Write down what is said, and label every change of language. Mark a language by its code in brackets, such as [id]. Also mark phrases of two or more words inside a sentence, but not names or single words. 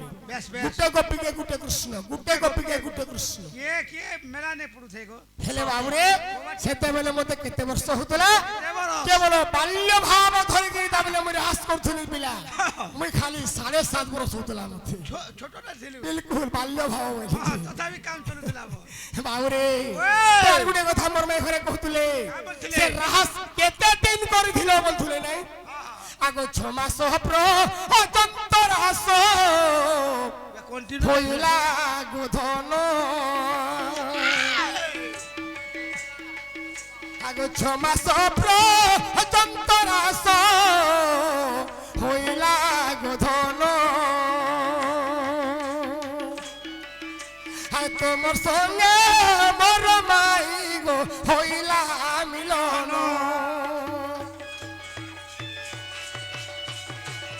[or] ବେଶ ବେଶ ଗୋଟେ ଗୋପୀକେ ଗୋଟେ କୃଷ୍ଣ ଗୋଟେ ଗୋପୀକେ ଗୋଟେ କୃଷ୍ଣ କିଏ ମେଳା ନେ ପଡୁଥାଏ ଗୋ ହେଲେ ବାବୁରେ ସେତେବେଳେ ମତେ କେତେ ବର୍ଷ ହଉଥିଲା କେତେ ବର୍ଷ? କେବଳ ବାଲ୍ୟ ଭାବ ଧରିକି ତାବେଳେ ମୁଁ ରାସ କରୁଥିଲି ପିଲା ମୁଇଁ ଖାଲି 7.5 ବର୍ଷ ହଉଥିଲା ମତେ ଛୋଟଟା ଥିଲି ବିଲକୁଲ ବାଲ୍ୟ ଭାବ ବୋଲି ତଥାପି କାମ ଚଲୁଥିଲା ବାବୁରେ ଓଏ! ତାର ଗୋଟେ କଥା ମୋର ମାଇ ଘରେ କହୁଥିଲେ ବୋଲୁଥିଲେ? ସେ ରାସ କେତେ ଦିନ କରିଥିଲ ବୋଲୁଥିଲେ ନାଇଁ ଆଗ 6 ମାସ ଅଜନ୍ତ ରାସ କଣ୍ଟିନ୍ୟୁ ହଇଲା ଗୋଧନ ଆଗ 6 ମାସ ପର୍ଯ୍ୟନ୍ତ ରାସ ହଇଲା ଗୋଧନ ତୋମାର ସଙ୍ଗେ ମୋର ମାଇ ଗୋ ହଇଲା ମିଳନ